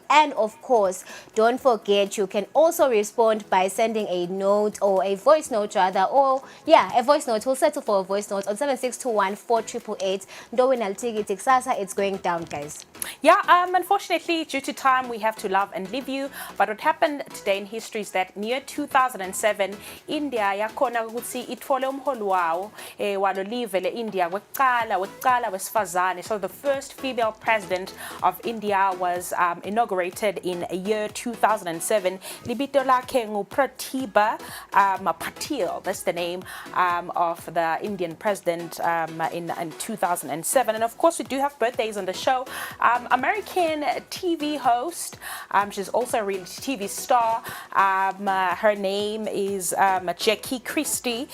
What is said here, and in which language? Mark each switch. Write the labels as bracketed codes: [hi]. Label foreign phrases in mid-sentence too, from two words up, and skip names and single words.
[en] And of course, don't forget, you can also respond by sending a note, or a voice note rather, or a voice note. We'll settle for a voice note on 7621-4888. Ndowin Altigiti Ksasa, it's going down, guys. Yeah, unfortunately, due to time, we have to love and leave you. But what happened today in history is that near 2007, India [ss] yakhona ukuthi itfole umholi wawo walo live le India wekuqala wesifazane. [en] So the first female president of India was inaugurated in year 2007. [ss] Libito lakhe ngu Pratibha Patil. [en] That's the name of the Indian president in 2007. And of course, we do have birthdays on the show. American TV host. She's also a reality TV star. Her name is Jackie Christie.